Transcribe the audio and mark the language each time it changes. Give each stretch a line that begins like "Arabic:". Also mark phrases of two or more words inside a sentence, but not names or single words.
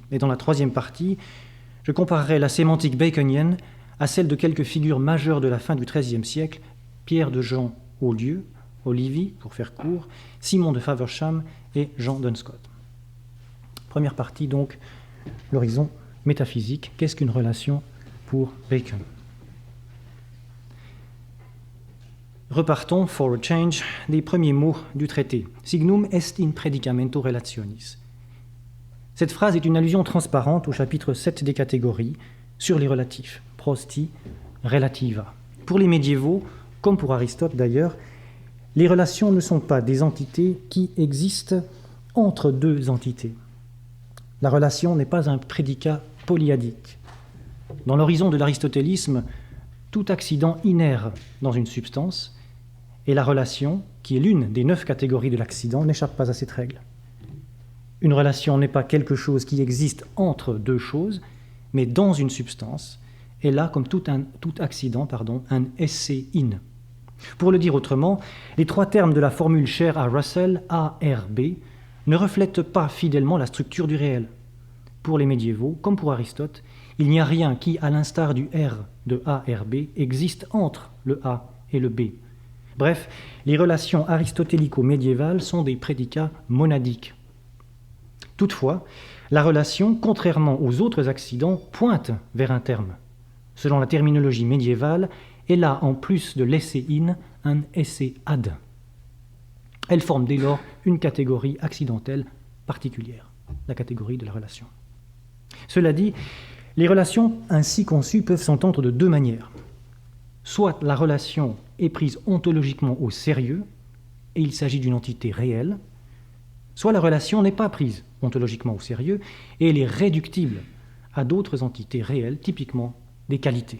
French: Et dans la troisième partie, je comparerai la sémantique baconienne à celle de quelques figures majeures de la fin du XIIIe siècle, Pierre de Jean Aulieu, Olivi, pour faire court, Simon de Faversham et Jean Dunscott. Première partie donc, l'horizon métaphysique. Qu'est-ce qu'une relation pour Bacon? Repartons,
English: for a change,
French: des premiers mots du traité.
Latin: Signum est in predicamento relationis.
French: Cette phrase est une allusion transparente au chapitre 7 des catégories sur les relatifs, prosti, relativa. Pour les médiévaux, comme pour Aristote d'ailleurs, les relations ne sont pas des entités qui existent entre 2 entités. La relation n'est pas un prédicat polyadique. Dans l'horizon de l'aristotélisme, tout accident inère dans une substance, et la relation, qui est l'une des 9 catégories de l'accident, n'échappe pas à cette règle. Une relation n'est pas quelque chose qui existe entre 2 choses, mais dans une substance, et là, comme tout accident, un
Latin: esse in.
French: Pour le dire autrement, les 3 termes de la formule chère à Russell, A, R, B, ne reflètent pas fidèlement la structure du réel. Pour les médiévaux, comme pour Aristote, il n'y a rien qui, à l'instar du R de A, R, B, existe entre le A et le B. Bref, les relations aristotélico-médiévales sont des prédicats monadiques. Toutefois, la relation, contrairement aux autres accidents, pointe vers un terme. Selon la terminologie médiévale, elle a, en plus de l'
Latin: esse in,
French: un
Latin: esse ad.
French: Elle forme dès lors une catégorie accidentelle particulière, la catégorie de la relation. Cela dit, les relations ainsi conçues peuvent s'entendre de 2 manières. Soit la relation est prise ontologiquement au sérieux, et il s'agit d'une entité réelle, soit la relation n'est pas prise ontologiquement au sérieux et elle est réductible à d'autres entités réelles, typiquement des qualités.